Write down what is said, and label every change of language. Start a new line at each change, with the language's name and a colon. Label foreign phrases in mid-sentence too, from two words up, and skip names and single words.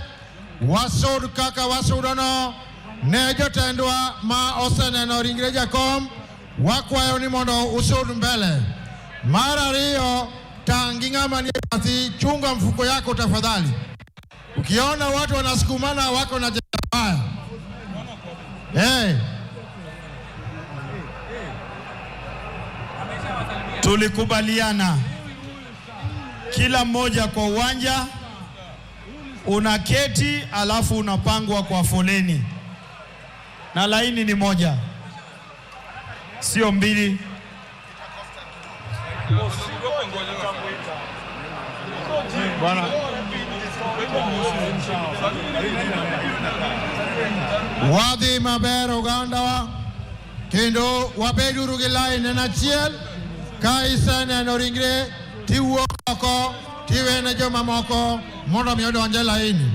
Luo (Kenya and Tanzania): Wasud kaka wasudono ne jotendwa ma oseneno ringre jakom. Wakwayo ni mondo usud mbele. Mar ariyo, tangi ng'ama ni bathi,
Swahili: chunga mfuko yako tafadhali. Ukiona watu wanasukumana wako na jabaya. Tulikubaliana kila mmoja kwa uwanja unaketi, alafu unapangwa kwa foleni, na laini ni moja, sio mbili.
Luo (Kenya and Tanzania): Bwana wadhi maber oganda kendo wabeduru gi lain en achiel. Ka iseneno ringre tiwuok oko tiwene joma moko mondo mi odonje laini.